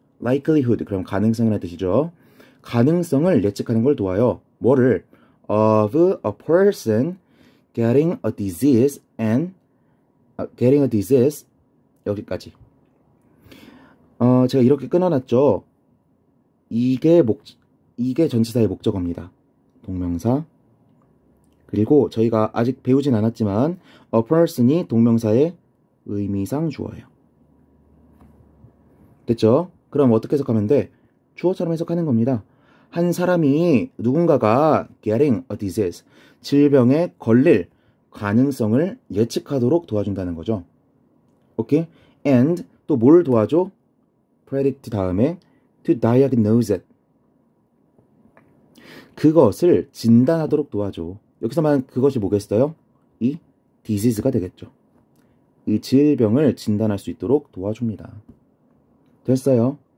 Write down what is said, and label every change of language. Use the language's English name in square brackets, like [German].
[Korean] likelihood 그럼 가능성이라는 뜻이죠. 가능성을 예측하는 걸 도와요. 뭐를? [English] Of a person getting a disease and getting a disease [Korean] 여기까지. 제가 이렇게 끊어놨죠. 이게 전치사의 목적어입니다. 동명사. 그리고 저희가 아직 배우진 않았지만 a person이 동명사의 의미상 주어예요. 됐죠? 그럼 어떻게 해석하면 돼? 주어처럼 해석하는 겁니다. 한 사람이 누군가가 [English] getting a disease [Korean] 질병에 걸릴 가능성을 예측하도록 도와준다는 거죠. 오케이? And 또 뭘 도와줘? [English] predict [Korean] 다음에 [English] to diagnose it. [Korean] 그것을 진단하도록 도와줘. 여기서 말하는 그것이 뭐겠어요? 이 disease가 되겠죠. 이 질병을 진단할 수 있도록 도와줍니다. 됐어요?